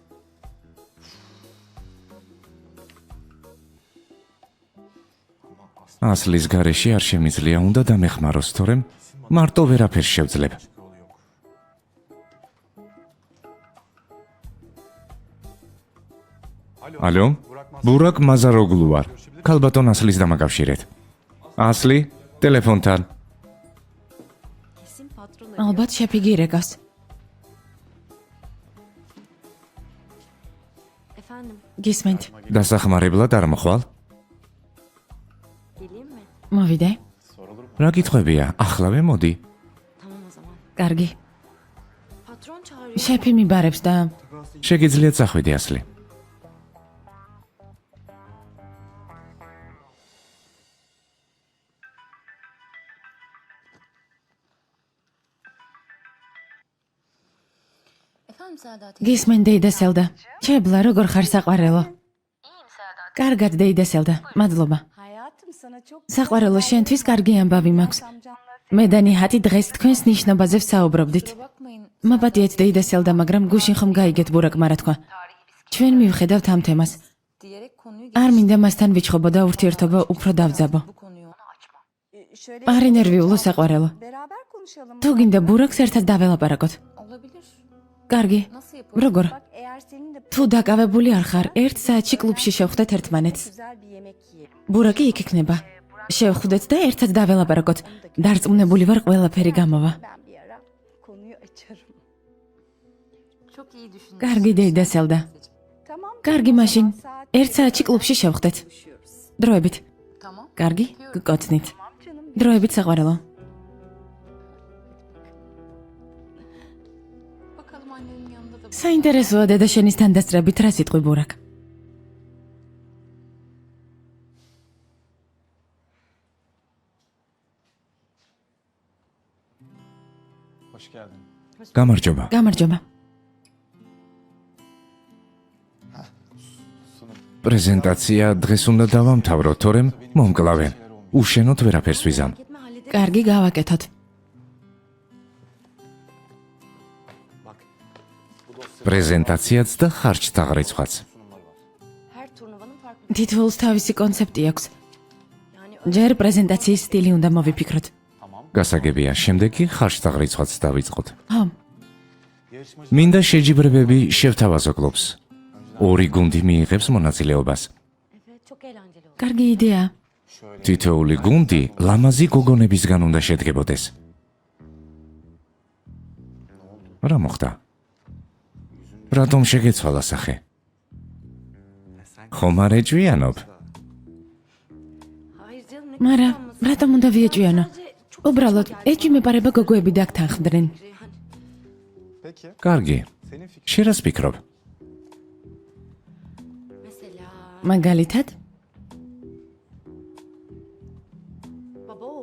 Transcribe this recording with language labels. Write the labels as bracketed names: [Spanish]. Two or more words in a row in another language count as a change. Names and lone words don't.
[Georgian] ასლის გარეშე არ შემიძლია, უნდა დამეხმაროს, თორემ მარტო ვერაფერს შევძლებ. ალო, ბურაკ მაზაროგლუ ვარ. ქალბატონ ასლის დამაკავშირეთ. ასლი, ტელეფონთან. [Turkish] kesin patron [Georgian] ალბათ შეფიგი ირეკავს. [Turkish] efendim [Georgian] გისმენთ. დასახმარებლად არ მოხვალ? [Turkish] geleyim mi? [Georgian] მოვიდე. რა კითხვებია? ახლავე მოდი. [Turkish] Tamam o zaman. [Georgian] კარგი. [Turkish] Patron çağırıyor. [Georgian] შეფი მიბარებს და შეგიძლიათ წახვიდე ასლი. [Turkish] Efendim Saadat. [Georgian] გისმენ დეიდასელდა. ჩებლა, როგორ ხარ საყვარელო? კარგად დეიდასელდა. მადლობა. [Turkish] Hayatım sana çok [Georgian] საყვარელო, შენთვის კარგი ამბავი მაქვს. [Turkish] amcanla [Georgian] მე და ნიჰატი დღეს თქვენს ნიშნობაზე ვსაუბრობდით. [Turkish] Bakmayın. [Georgian] მაპატიეთ დეიდასელდა, მაგრამ გუშინ ხომ გაიგეთ ბურაკმა რა თქვა. ჩვენ მივხედავთ ამ თემას. [Turkish] Diyerek konuyu [Georgian] არ მინდა მასთან ვიჩხობო და ურთიერთობა უფრო დავძაბო. [Turkish] bu konuyu ona açma. şöyle [Georgian] არ ინერვიულო საყვარელო. [Turkish] beraber konuşalım. [Georgian] თუ გინდა ბურაკს ერთად დაველაპარაკოთ. [Turkish] Olabilir. [Georgian] კარგი. [Turkish] Nasıl yapalım? [Georgian] როგორ? [Turkish] Bak eğer senin de [Georgian] თუ დაკავებული არ ხარ, 1 საათში კლუბში შევხვდეთ ერთმანეთს. [Turkish] güzel bir yemek yiyelim. [Georgian] ბურაკი იქ იქნება. შევხვდეთ და ერთად დაველაპარაკოთ. დარწმუნებული ვარ ყველაფერი გამოვა. [Turkish] Ben bir ara konuyu açarım. Çok iyi düşündün. [Georgian] კარგი დეიდასელდა. [Turkish] Tamam. [Georgian] კარგი მაშინ 1 საათში კლუბში შევხვდეთ. [Turkish] Görüşüyoruz. [Georgian] დროებით. [Turkish] Tamam. [Georgian] კარგი? გკოცნით. [Turkish] Tamam canım. [Georgian] დროებით საყვარელო. [Turkish] Bakalım annenin yanında da [Georgian] საინტერესოა დედა შენის თანდასწრებით რა სიტყვი ბურაკ. [Turkish] Hoş geldin. [Georgian] გამარჯობა. გამარჯობა. პრეზენტაცია დღეს უნდა დავამთავროთ, თორემ მომკლავენ. უშენოდ ვერაფერს ვიზამ. [Turkish] Etme halledelim. [Georgian] კარგი, გავაკეთოთ. პრეზენტაციაც და ხარჯთა ღრიცხვაც. [Turkish] Her turnuvanın farklı. [Georgian] თითოეულს თავისი კონცეფტი აქვს. [Turkish] Yani [Georgian] ჯერ პრეზენტაციის სტილი უნდა მოვიფიქროთ. გასაგებია, შემდეგ კი ხარჯთა ღრიცხვაც დავიწყოთ. ხო, მინდა შეჯიბრებები შევთავაზო კლუბს. 2 გუნდი მიიღებს მონაწილეობას. [Turkish] evet çok eğlenceli oldu. [Georgian] კარგი იდეა. თითოეული გუნდი ლამაზი გოგონებისგან უნდა შედგებოდეს. რა მოხდა? რატომ შეგეცვალა სახე? ხომ არ ეჭვიანობ? [Turkish] Hayır canım ne [Georgian] მარა, [Turkish] kıskanması. [Georgian] რატომ უნდა ვიეჭვიანო? [Turkish] Sadece çok [Georgian] უბრალოდ ეჭვი მეპარება გოგოები დაგთანხმდნენ. [Turkish] Peki, [Georgian] კარგი. [Turkish] senin fikrin [Georgian] შენ რას ფიქრობ? [Turkish] mesela [Georgian] მაგალითად, [Turkish] baba oğul.